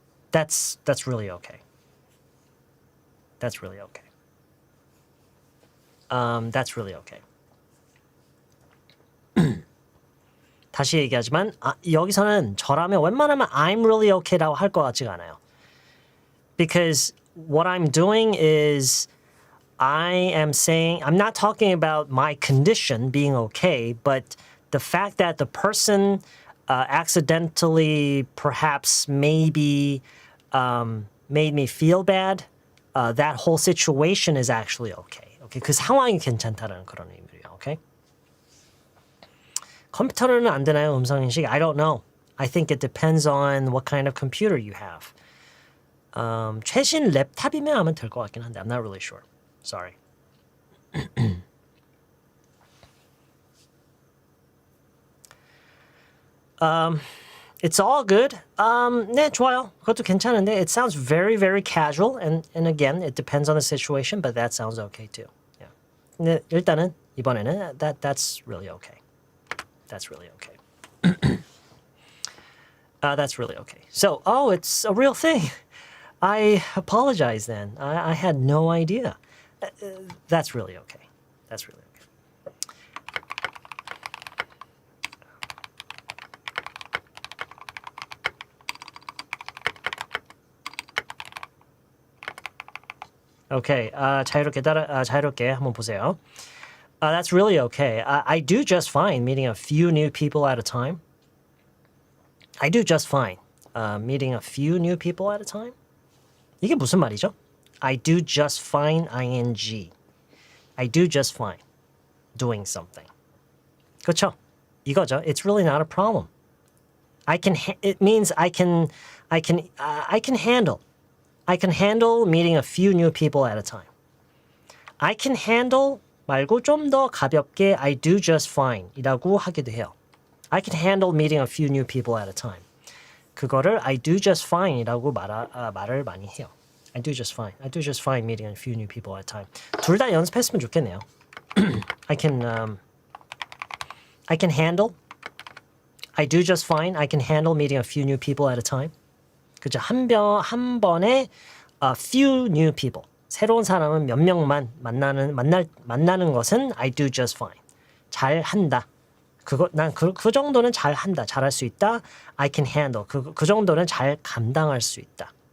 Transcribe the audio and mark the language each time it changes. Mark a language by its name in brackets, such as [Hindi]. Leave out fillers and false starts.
[English] that's really okay. That's really okay. That's really okay. [Korean] 다시 얘기하지만 여기서는 저라면 웬만하면 [English] I'm really okay [Korean] 라고 할 것 같지가 않아요. [English] Because what I'm doing is I am saying, I'm not talking about my condition being okay, but the fact that the person accidentally, perhaps, maybe made me feel bad, that whole situation is actually okay. [Korean] Okay, 그 상황이 괜찮다라는 그런 의미예요. [English] Okay. [Korean] 컴퓨터로는 안 되나요? 음성인식? [English] I don't know. I think it depends on what kind of computer you have. [Korean] 최신 랩탑이면 하면 될 것 같긴 한데 [English] I'm not really sure. Sorry. It's all good. [Korean] 네, 좋아요. 그것도 괜찮은데 [English] it sounds very, very casual and again, it depends on the situation, but that sounds okay too. Yeah. [Korean] 근데 일단은 이번에는 [English] that's really okay. That's really okay. That's really okay. So, it's a real thing. I apologize then. I had no idea. That's really okay. That's really okay. Okay, [Korean] 자유롭게 한번 보세요. [English] That's really okay. I do just fine meeting a few new people at a time. I do just fine meeting a few new people at a time. [Korean] 이게 무슨 말이죠? [English] I do just fine ing. I do just fine doing something. [Korean] 그렇죠? 이거죠. [English] It's really not a problem. It means I can handle. I can handle meeting a few new people at a time. I can handle [Korean] 말고 좀 더 가볍게 [English] I do just fine [Korean] 이라고 하기도 해요. [English] I can handle meeting a few new people at a time. [Korean] 그거를 [English] I do just fine [Korean] 이라고 말을 많이 해요. [English] I do just fine. I do just fine meeting a few new people at a time. [Korean] 둘 다 연습했으면 좋겠네요. [English] I can handle. I do just fine. I can handle meeting a few new people at a time. [Korean] 그죠? 한 번에 [English] a few new people. [Korean] 새로운 사람은 몇 명만 만나는 것은 [English] I do just fine. [Korean] 잘한다. 난 그 정도는 잘한다. 잘할 수 있다. [English] I can handle. [Korean] 그 정도는 잘 감당할 수 있다.